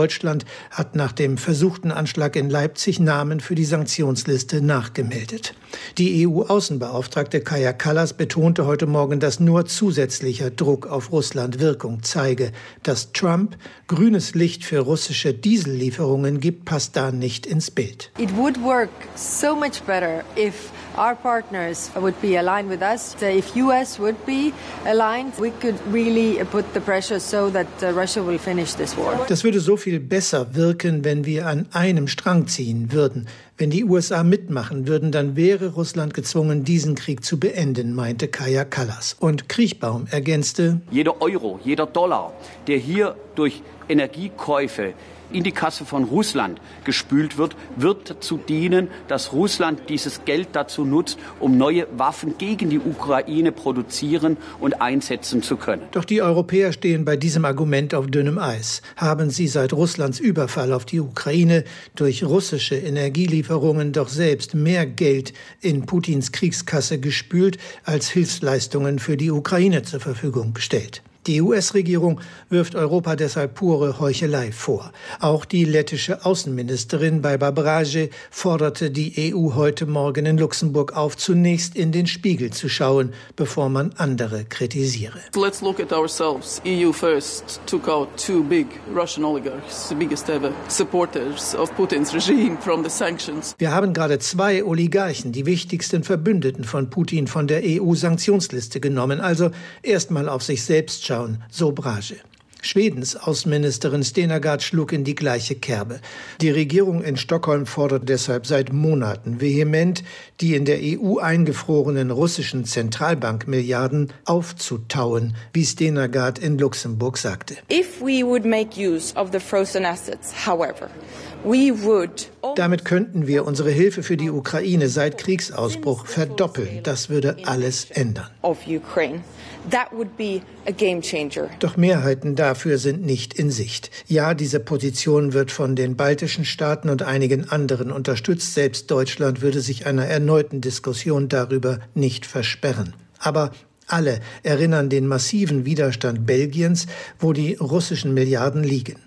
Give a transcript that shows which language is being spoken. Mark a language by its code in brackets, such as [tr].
[de] Deutschland hat nach dem versuchten Anschlag in Leipzig Namen für die Sanktionsliste nachgemeldet. Die EU-Außenbeauftragte Kaja Kallas betonte heute Morgen, dass nur zusätzlicher Druck auf Russland Wirkung zeige. Dass Trump grünes Licht für russische Diesellieferungen gibt, passt da nicht ins Bild. [en] It would work so much better if our partners would be aligned with us, if US would be aligned, we could really put the pressure so that Russia will finish this war. [de] Das würde so viel besser wirken, wenn wir an einem Strang ziehen würden. Wenn die USA mitmachen würden, dann wäre Russland gezwungen, diesen Krieg zu beenden, meinte Kaja Kallas. Und Kriechbaum ergänzte: Jeder Euro, jeder Dollar, der hier durch Energiekäufe in die Kasse von Russland gespült wird, wird dazu dienen, dass Russland dieses Geld dazu nutzt, um neue Waffen gegen die Ukraine produzieren und einsetzen zu können. Doch die Europäer stehen bei diesem Argument auf dünnem Eis. Haben sie seit Russlands Überfall auf die Ukraine durch russische Energielieferungen doch selbst mehr Geld in Putins Kriegskasse gespült, als Hilfsleistungen für die Ukraine zur Verfügung gestellt? Die US-Regierung wirft Europa deshalb pure Heuchelei vor. Auch die lettische Außenministerin Baiba Braže forderte die EU heute Morgen in Luxemburg auf, zunächst in den Spiegel zu schauen, bevor man andere kritisiere. [en] Let's look at ourselves. EU first took out two big Russian oligarchs, the biggest ever supporters of Putin's regime from the sanctions. [de] Wir haben gerade zwei Oligarchen, die wichtigsten Verbündeten von Putin, von der EU-Sanktionsliste genommen. Also erstmal auf sich selbst schauen, so Braže. Schwedens Außenministerin Stenergard schlug in die gleiche Kerbe. Die Regierung in Stockholm fordert deshalb seit Monaten vehement, die in der EU eingefrorenen russischen Zentralbankmilliarden aufzutauen, wie Stenergard in Luxemburg sagte. [en] If we would make use of the frozen assets, however, we would. [de] Damit könnten wir unsere Hilfe für die Ukraine seit Kriegsausbruch verdoppeln. Das würde alles ändern. [en] Of Ukraine. That would be a game changer. [de] Doch Mehrheiten dafür sind nicht in Sicht. Ja, diese Position wird von den baltischen Staaten und einigen anderen unterstützt. Selbst Deutschland würde sich einer erneuten Diskussion darüber nicht versperren. Aber alle erinnern den massiven Widerstand Belgiens, wo die russischen Milliarden liegen.